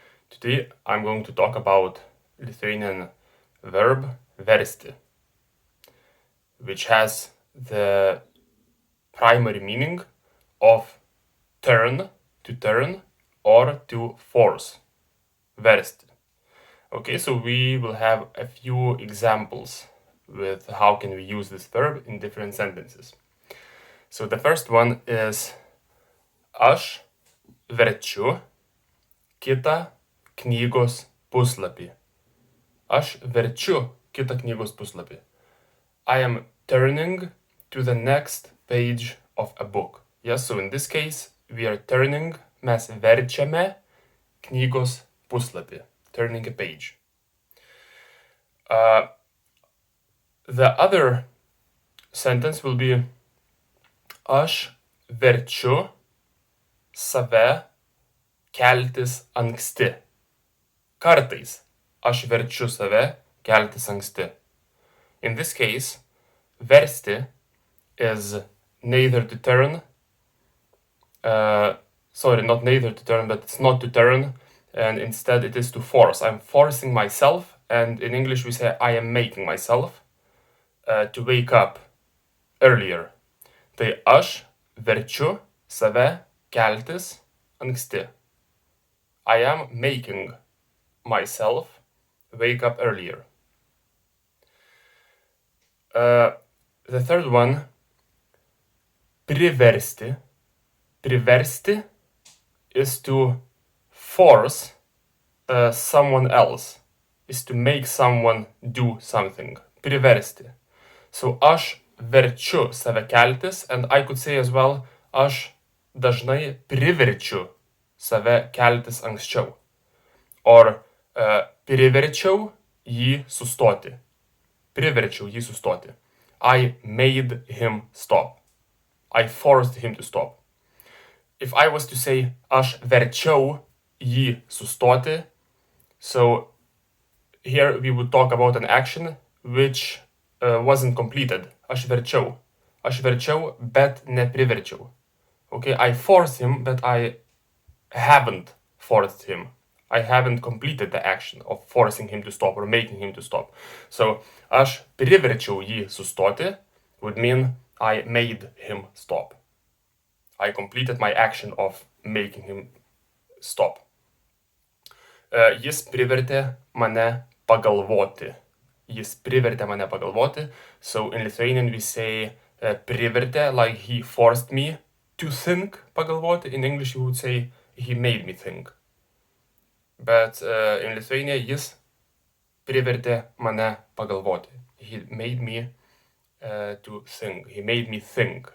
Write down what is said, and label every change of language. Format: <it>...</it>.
<en>Today I'm going to talk about Lithuanian verb versti, which has the primary meaning of turn, to turn, or to force. Versti. Okay, so we will have a few examples with how can we use this verb in different sentences. So the first one is</en> <lt>aš verčiu kitą knygos puslapį. Aš verčiu kitą knygos puslapį.</lt> <en>I am turning to the next page of a book. Yes, so in this case, we are turning,</en> <lt>mes verčiame knygos puslapį.</lt> <en>Turning a page. The other sentence will be</en> <lt>aš verčiu save keltis anksti. Kartais aš verčiu save keltis anksti.</lt> <en>In this case, versti is neither to turn, not neither to turn, but it's not to turn, and instead it is to force. I'm forcing myself, and in English we say I am making myself to wake up earlier.</en> <lt>Tai aš verčiu save keltis anksti.</lt> <en>I am making myself wake up earlier. The third one, priversti. Priversti is to force someone else, is to make someone do something.</en> <lt>Priversti.</lt> <en>So</en> <lt>aš verčiu save keltis,</lt> <en>and I could say as well,</en> <lt>aš dažnai priverčiu save keltis anksčiau. Or priverčiau jį sustoti. Priverčiau jį sustoti.</lt> <en>I made him stop. I forced him to stop. If I was to say</en> <lt>aš verčiau jį sustoti,</lt> <en>so here we would talk about an action which wasn't completed.</en> <lt>Aš verčiau. Aš verčiau, bet nepriverčiau.</lt> <en>Okay, I forced him, but I haven't forced him. I haven't completed the action of forcing him to stop or making him to stop. So,</en> <lt>aš priverčiau jį sustoti</lt> <en>would mean I made him stop. I completed my action of making him stop.</en> <lt>Jis privertė mane pagalvoti. Jis privertė mane pagalvoti.</lt> <en>So, in Lithuanian we say privertė, like he forced me to think, pagalvoti. In English you would say he made me think. But in Lithuania</en> <lt>jis privertė mane pagalvoti.</lt> <en>He made me to think. He made me think.</en>